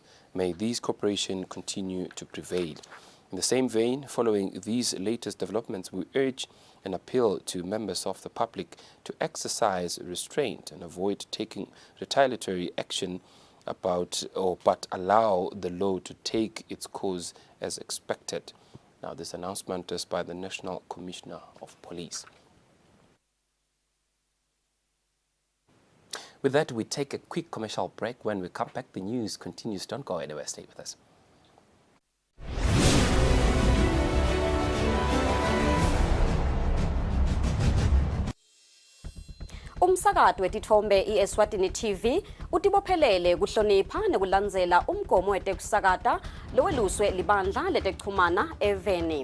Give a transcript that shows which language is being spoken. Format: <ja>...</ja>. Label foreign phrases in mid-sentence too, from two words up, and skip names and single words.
<en>May these cooperation continue to prevail. In the same vein, following these latest developments, we urge and appeal to members of the public to exercise restraint and avoid taking retaliatory action but allow the law to take its course as expected. Now, this announcement is by the National Commissioner of Police. With that, we take a quick commercial break. When we come back, the news continues. Don't go anywhere. Stay with us.</en> <ss>Umsakazo wetithombe iEswatini TV utibophelele kuhlonipha nekulandzela umgomo wetekusakata loweluswe libandla letekuchumana eveni.</ss>